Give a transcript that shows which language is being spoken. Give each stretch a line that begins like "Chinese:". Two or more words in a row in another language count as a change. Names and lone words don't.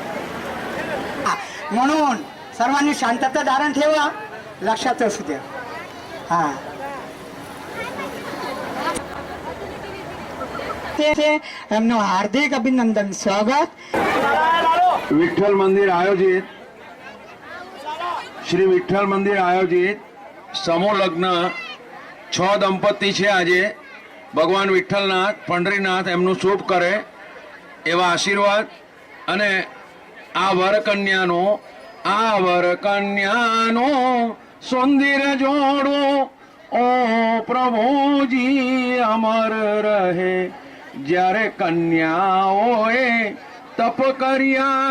Marathi: म्हणून सर्वांनी शांतता धारण ठेवा लक्षात असू द्या हा हार्दिक अभिनंदन स्वागत विठ्ठल मंदिर आयोजित श्री विठ्ठल मंदिर आयोजित समूह लग्न
Gujarati: 6 દંપતી છે આજે ભગવાન વિઠ્ઠલનાથ પંડરીનાથ એમનું શુભ કરે એવા આશીર્વાદ અને આ વરકન્યાનો સુંદર જોડો ઓ પ્રભુજી અમર રહે જ્યારે કન્યાઓએ તપ કર્યા